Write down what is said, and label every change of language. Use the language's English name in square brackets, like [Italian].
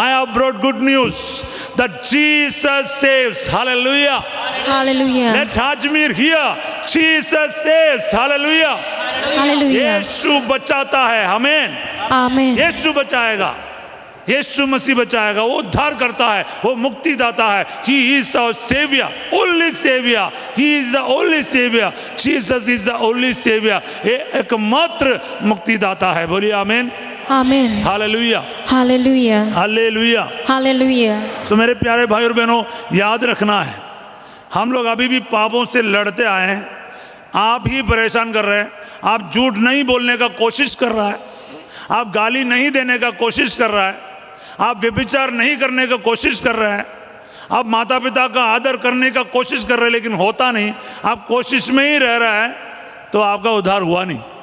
[English] I have brought good news that Jesus saves. [Hindi] Hallelujah. [English] Hallelujah. Late Ajmer here, Jesus saves. [Hindi] Hallelujah. [English] Hallelujah. [Hindi] यीशु बचाता है, आमीन। [English] Amen. [Hindi] यीशु बचाएगा, यीशु मसीह बचाएगा, वो उद्धार करता है, वो मुक्ति दाता है। [English] He is our savior, only savior. He is the only savior. Jesus is the only savior. [Hindi] ये एकमात्र मुक्ति दाता है। बोलिए आमीन। [English] Amen. [Hindi] Hallelujah, [English] Hallelujah. [Hindi] Hallelujah. [English] Hallelujah. [Hindi] सो मेरे प्यारे भाई और बहनों, याद रखना है, हम लोग अभी भी पापों से लड़ते आए हैं। आप ही परेशान कर रहे हैं। आप झूठ नहीं बोलने का कोशिश कर रहा है, आप गाली नहीं देने का कोशिश कर रहा है, आप व्यभिचार नहीं करने का कोशिश कर रहे हैं, आप माता पिता का आदर करने का कोशिश कर रहे हैं, लेकिन होता नहीं, आप कोशिश में ही रह रहा है, तो आपका उद्धार हुआ नहीं।